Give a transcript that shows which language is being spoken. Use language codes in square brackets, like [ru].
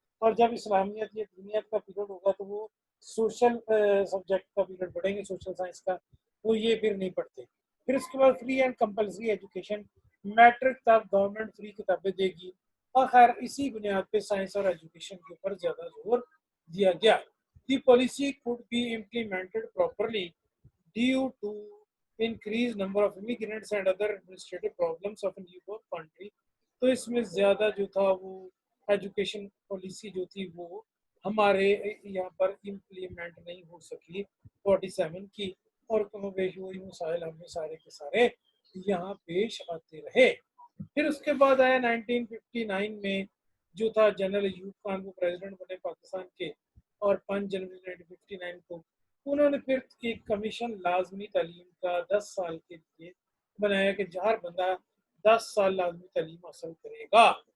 [ur] اور جب اسلامیت یا دینیت کا پیریڈ ہوگا تو وہ سوشل سبجیکٹ کا پیریڈ پڑھیں گے، سوشل سائنس کا، وہ یہ پھر نہیں پڑھتے. پھر اس کے بعد free and compulsory education, matric تک گورنمنٹ فری کتابیں دے گی. اور خیر اسی بنیاد پہ سائنس اور ایجوکیشن کے اوپر زیادہ زور دیا گیا. [en] The policy could be implemented properly due to increased number of immigrants and other administrative problems of a newborn country. [ur] تو اس میں زیادہ جو تھا وہ ایجوکیشن پالیسی جو تھی وہ ہمارے یہاں پر امپلیمنٹ نہیں ہو سکی 47 کی، اور کم و بیش وہی مسائل ہمیں سارے کے سارے یہاں پیش آتے رہے. پھر اس کے بعد آیا 1959 میں جو تھا جنرل ایوب خان کو پریزیڈنٹ بنے پاکستان کے، اور 5 جنوری 1959 کو انہوں نے پھر ایک کمیشن لازمی تعلیم کا 10 سال کے لیے بنایا کہ ہر بندہ 10 سال لازمی تعلیم حاصل کرے گا.